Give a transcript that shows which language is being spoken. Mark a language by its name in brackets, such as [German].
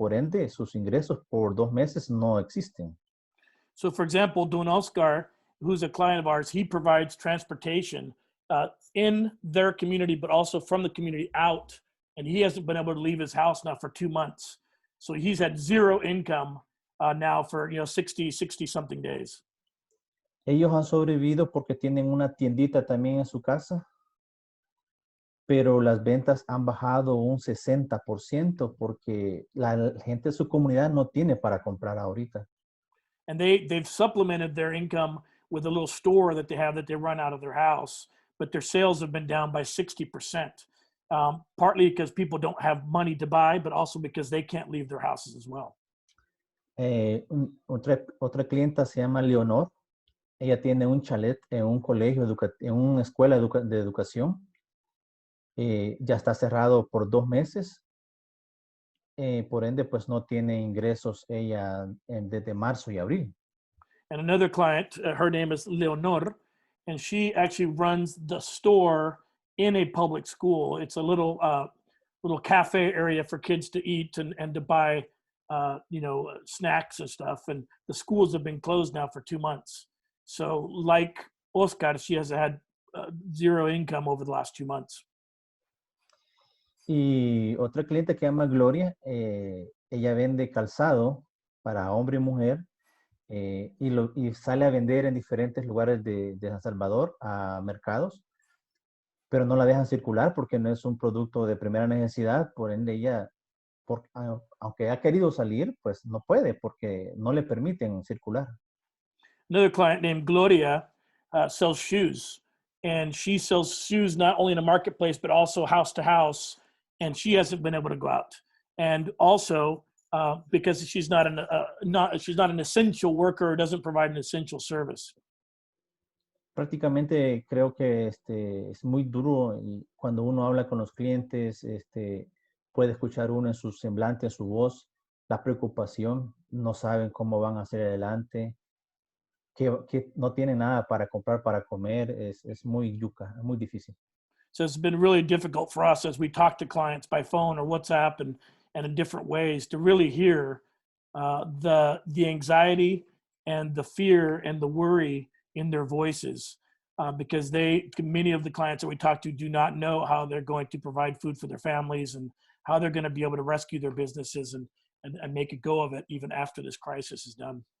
[Spanish] Por ende, sus ingresos por 2 meses no existen. [English] So, for example, Don Oscar, who's a client of ours, he provides transportation in their community, but also from the community out. And he hasn't been able to leave his house now for 2 months. So he's had 0 income now for 60 something days. [Spanish] Ellos han sobrevivido porque tienen una tiendita también en su casa, pero las ventas han bajado un 60% porque la gente de su comunidad no tiene para comprar ahorita. [English] And they've supplemented their income with a little store that they run out of their house, but their sales have been down by 60%, partly because people don't have money to buy, but also because they can't leave their houses as well. [Spanish] Otra clienta se llama Leonor. Ella tiene un chalet en un colegio, en una escuela de educación. Ya está cerrado por 2 meses. Por ende, pues no tiene ingresos ella desde marzo y abril. [English] And another client, her name is Leonor, and she actually runs the store in a public school. It's a little cafe area for kids to eat and to buy, snacks and stuff. And the schools have been closed now for 2 months. So like Oscar, she has had 0 income over the last 2 months. [Spanish] Y otra cliente que se llama Gloria, ella vende calzado para hombre y mujer y sale a vender en diferentes lugares de San Salvador a mercados, pero no la dejan circular porque no es un producto de primera necesidad. Por ende ella, aunque ha querido salir, pues no puede porque no le permiten circular. [English] Another client named Gloria sells shoes, and she sells shoes not only in a marketplace but also house to house, and she hasn't been able to go out. And also because she's not an essential worker or doesn't provide an essential service. [Spanish] Prácticamente creo que es muy duro y cuando uno habla con los clientes, puede escuchar uno en su semblante, en su voz, la preocupación, no saben cómo van a hacer adelante, que no tienen nada para comprar, para comer, es muy yuca, es muy difícil. [English] So it's been really difficult for us as we talk to clients by phone or WhatsApp and in different ways to really hear the anxiety and the fear and the worry in their voices, because many of the clients that we talk to do not know how they're going to provide food for their families and how they're going to be able to rescue their businesses and make a go of it even after this crisis is done.